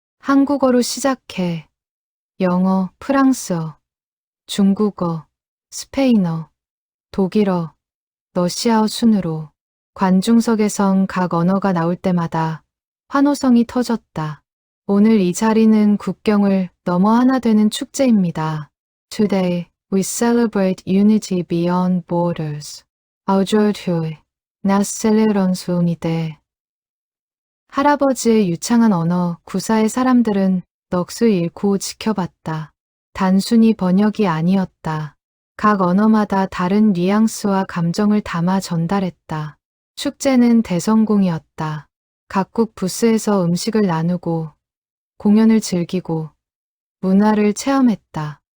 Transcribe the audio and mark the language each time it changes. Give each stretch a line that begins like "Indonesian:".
Korean: 한국어로 시작해 영어, 프랑스어, 중국어, 스페인어, 독일어, 러시아어 순으로 관중석에선 각 언어가 나올 때마다 환호성이 터졌다. 오늘 이 자리는 국경을 넘어 하나 되는 축제입니다.
English: Today, we celebrate unity beyond borders.
French: Aujourd'hui, nous célébrons l'unité.
Korean: 할아버지의 유창한 언어 구사의 사람들은 넋을 잃고 지켜봤다. 단순히 번역이 아니었다. 각 언어마다 다른 뉘앙스와 감정을 담아 전달했다. 축제는 대성공이었다. 각국 부스에서 음식을 나누고 공연을 즐기고 문화를 체험했다.